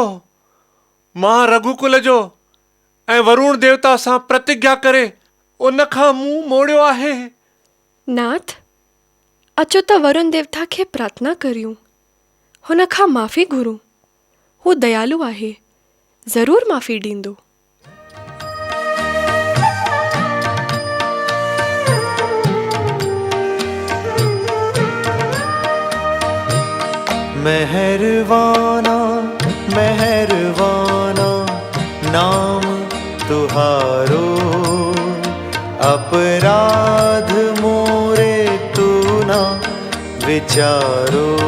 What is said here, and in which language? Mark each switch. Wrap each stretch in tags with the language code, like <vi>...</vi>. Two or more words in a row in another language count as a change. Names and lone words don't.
<sd>मां रघुकुल जो ऐं वरुण देवता सां प्रतिज्ञा करे उन खां मुंहुं मोड़ियो आहे। नाथ, अचो त वरुण देवता खे प्रार्थना करियूं, हुन खां माफ़ी घुरूं। हू दयालु आहे, ज़रूर माफ़ी ॾींदो।</sd> <hi>मेहरबाना मेहरबाना नाम तुहारो, अपराध मोरे तू ना विचारो।</hi>